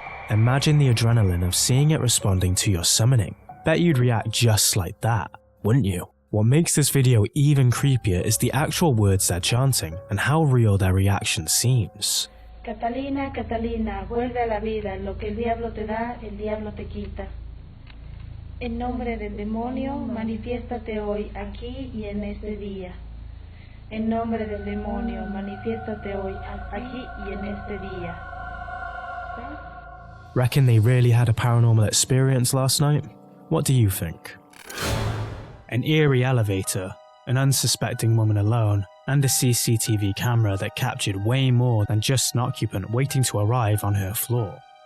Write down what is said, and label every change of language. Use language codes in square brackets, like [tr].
[en] Imagine the adrenaline of seeing it responding to your summoning. Bet you'd react just like that, wouldn't you? What makes this video even creepier is the actual words they're chanting and how real their reaction seems. [es] Catalina, Catalina, vuelve a la vida, lo que el diablo te da, el diablo te quita. En nombre del demonio, manifiéstate hoy, aquí y en este día. En nombre del demonio, manifiéstate hoy, aquí y en este día. [en] Reckon they really had a paranormal experience last night? What do you think? An eerie elevator, an unsuspecting woman alone, and a CCTV camera that captured way more than just an occupant waiting to arrive on her floor.